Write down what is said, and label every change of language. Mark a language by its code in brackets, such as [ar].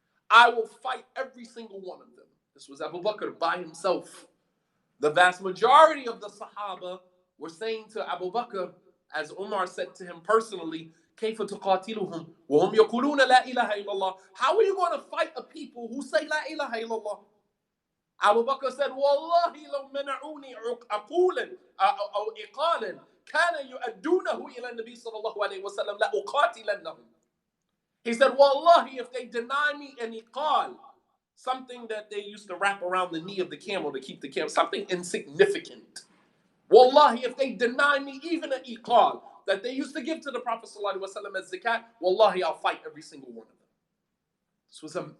[en] I will fight every single one of them. This was Abu Bakr by himself. The vast majority of the Sahaba were saying to Abu Bakr, as Umar said to him personally, [ar] كيف تقاتلهم وهم يقولون لا إله إلا الله. [en] How are you going to fight a people who say [ar] لا إله إلا الله? [en] Abu Bakr said, [ar] والله لو منعوني عقولا أو إقالا كان يؤدونه إلى النبي صلى الله عليه وسلم لأقاتلنهم. [en] He said, Wallahi, if they deny me an iqal, something that they used to wrap around the knee of the camel to keep the camel, something insignificant. Wallahi, if they deny me even an iqal that they used to give to the Prophet ﷺ as zakat, wallahi, I'll fight every single one of them.